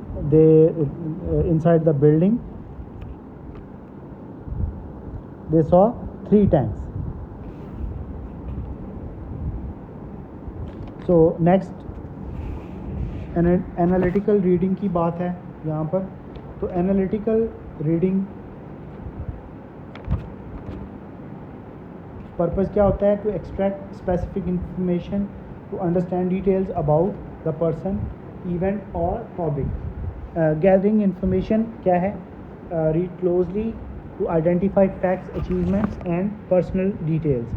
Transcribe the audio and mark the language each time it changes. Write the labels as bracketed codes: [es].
[en] They inside the building they saw 3 tanks. So next [ur] analytical reading کی بات ہے یہاں پر. [en] تو analytical reading purpose [ur] کیا ہوتا ہے, [en] to extract specific information, to understand details about the person, event or topic. Gathering information [ur] کیا ہے, [en] read closely to identify facts, achievements and personal details.